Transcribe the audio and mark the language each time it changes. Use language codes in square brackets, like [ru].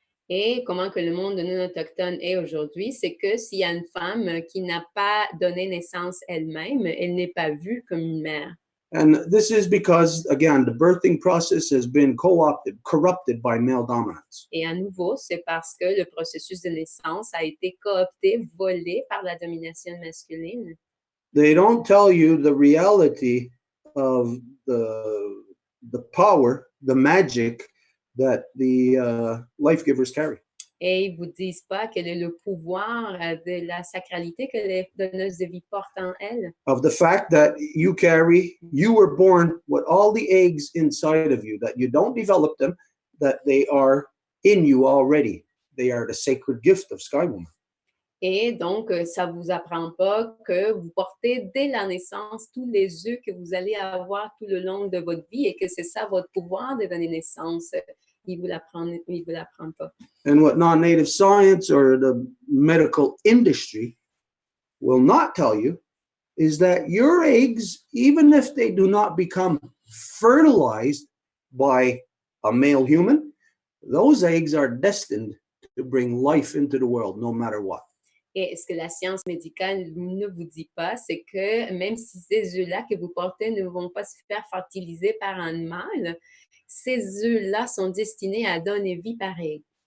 [fr] Et comment que le monde non autochtone est aujourd'hui, c'est que s'il y a une femme qui n'a pas donné naissance elle-même, elle n'est pas vue comme une mère. [en] And this is because, again, the birthing process has been corrupted by male dominance. [fr] Et à nouveau, c'est parce que le processus de naissance a été coopté, volé par la domination masculine. [en] They don't tell you the reality of the power, the magic that the life givers carry. [fr] Et ils ne vous disent pas quel est le pouvoir de la sacralité que les donneuses de vie portent en elles. [en] Of the fact that you were born with all the eggs inside of you, that you don't develop them, that they are in you already. They are the sacred gift of Sky Woman. [fr] Et donc, ça ne vous apprend pas que vous portez dès la naissance tous les œufs que vous allez avoir tout le long de votre vie et que c'est ça votre pouvoir de donner naissance. Ils ne vous l'apprennent pas. [en] And what non-native science or the medical industry will not tell you is that your eggs, even if they do not become fertilized by a male human, those eggs are destined to bring life into the world no matter what. [fr] Et ce que la science médicale ne vous dit pas, c'est que même si ces œufs-là que vous portez ne vont pas se faire fertiliser par un mâle, ces œufs-là sont destinés à donner vie pareil.